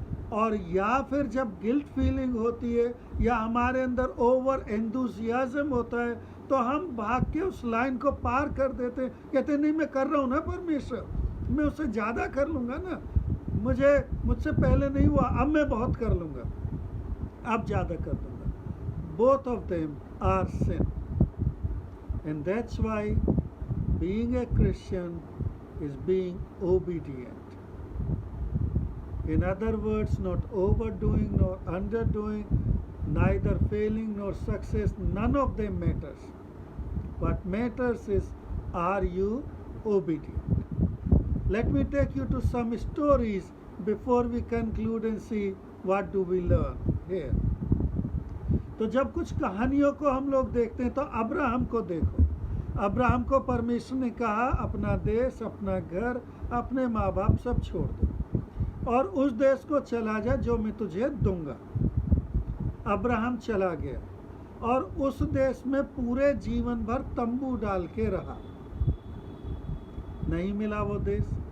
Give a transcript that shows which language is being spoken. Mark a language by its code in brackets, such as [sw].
[hi] और या फिर जब गिल्ट फीलिंग होती है या हमारे अंदर ओवर एंथुसियाज्म होता है तो हम भाग के उस लाइन को पार कर देते हैं, कहते नहीं मैं कर रहा हूँ ना परमेश्वर, मैं उससे ज़्यादा कर लूँगा ना, मुझसे पहले नहीं हुआ, अब मैं बहुत कर लूँगा, अब ज़्यादा कर दूँगा। [en] Both of them are sin, and that's why being a Christian is being obedient. In other words, not overdoing nor underdoing, neither failing nor success, none of them matters. What matters is, are you obedient? Let me take you to some stories before we conclude and see what do we learn here. [hi] तो जब कुछ कहानियों को हम लोग देखते हैं तो अब्राहम को देखो, अब्राहम को परमेश्वर ने कहा अपना देश, अपना घर, अपने माँ बाप सब छोड़ दो और उस देश को चला जा जो मैं तुझे दूंगा। अब्राहम चला गया और उस देश में पूरे जीवन भर तंबू डाल के रहा, नहीं मिला वो देश।